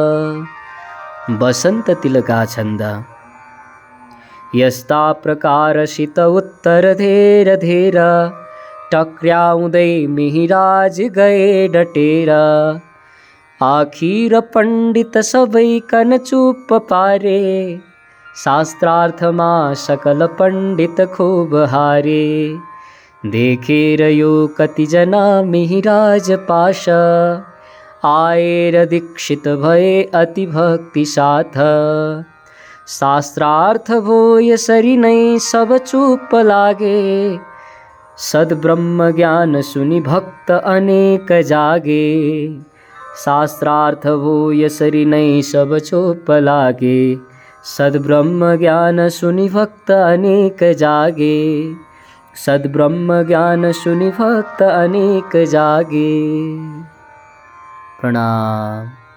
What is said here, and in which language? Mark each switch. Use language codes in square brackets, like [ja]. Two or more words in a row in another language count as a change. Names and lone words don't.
[ne] बसंत तिलका छंद यस्ता प्रकार शीत उत्तर धेर धेर टक्र्याउँदै मिहिराज गए डटेर आखिर पंडित सबै कन चुप पारे शास्त्रार्थमा सकल पंडित खूब हारे देखेर यो कति जना मिहिराज पाश आएर दीक्षित भए अति भक्ति साथ शास्त्रार्थ भो यसरी नै सब चुप लागे सद्ब्रह्म ज्ञान सुनि भक्त अनेक जागे शास्त्रार्थ भो यसरी नै सब चुप लागे सद्ब्रह्म ज्ञान सुनि भक्त अनेक जागे सद्ब्रह्म ज्ञान सुनि भक्त अनेक जागे। प्रणाम।